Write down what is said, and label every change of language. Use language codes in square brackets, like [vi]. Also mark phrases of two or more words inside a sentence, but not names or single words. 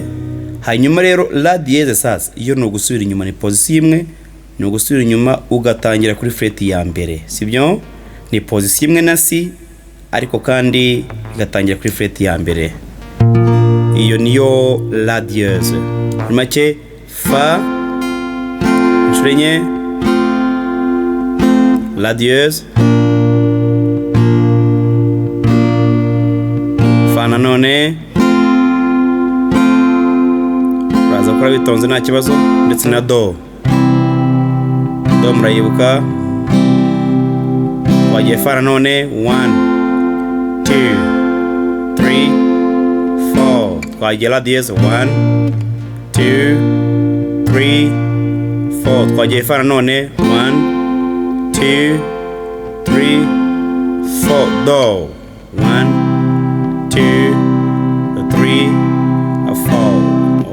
[rw] Hanyuma rero [fr] la dièse [rw] sasa iyo no gusubira inyuma ni position imwe, no gusubira inyuma ugatangira kuri fret ya mbere, sibyo? Ni position imwe na C ariko kandi igatangira kuri fret ya mbere. Iyo niyo [fr] la dièse. [rw] Make fa inshuro [fr] la dièse, [rw] fa nanone, uraza gukora bitonze nta kibazo, ndetse na do murayibuka. Twagiye fa nanone 1 2 3 4, twagiye [fr] la dièse [rw] 1 2 3 4, twagiye fa nanone 1 2 3 4, do 1 2 3 4.